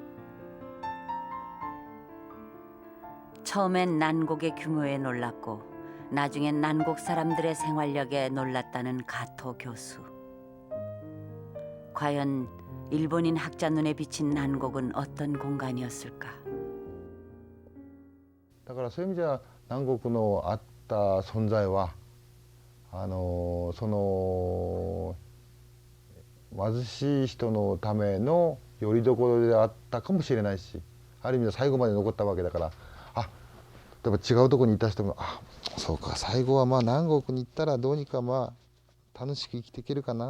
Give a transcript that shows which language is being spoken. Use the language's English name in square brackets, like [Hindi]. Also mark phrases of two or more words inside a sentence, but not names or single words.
[Korean] 처음엔 난곡의 규모에 놀랐고 나중엔 난곡 사람들의 생활력에 놀랐다는 가토 교수. 과연 일본인 학자 눈에 비친 난곡은 어떤 공간이었을까? [Japanese] だからそういう意味では南国のあった存在はその貧しい人のための拠り所であったかもしれないし、ある意味で最後まで残ったわけだから、例えば違うところにいた人もそうか、最後はまあ南国に行ったらどうにかまあ楽しく生きていけるかな。